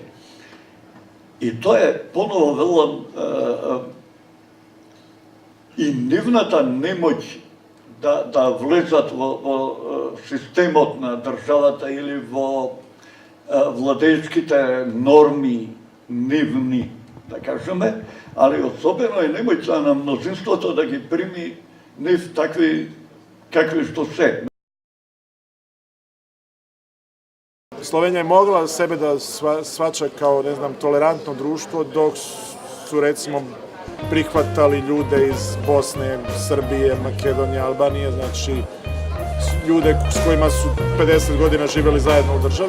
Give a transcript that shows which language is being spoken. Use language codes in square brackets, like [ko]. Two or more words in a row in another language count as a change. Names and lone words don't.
[mk] И тоа е, поново велам, и нивната немоќ да влезат во системот на државата или во владеечките норми нивни, да кажеме, али особено е немоќта на мнозинството да ги прими нив такви какви што се. [hr] Slovenija je mogla sebe da svača kao, ne znam, tolerantno društvo, dok su, recimo, prihvatali ljude iz Bosne, Srbije, Makedonije, Albanije, znači ljude s kojima su 50 godina živjeli zajedno u državi.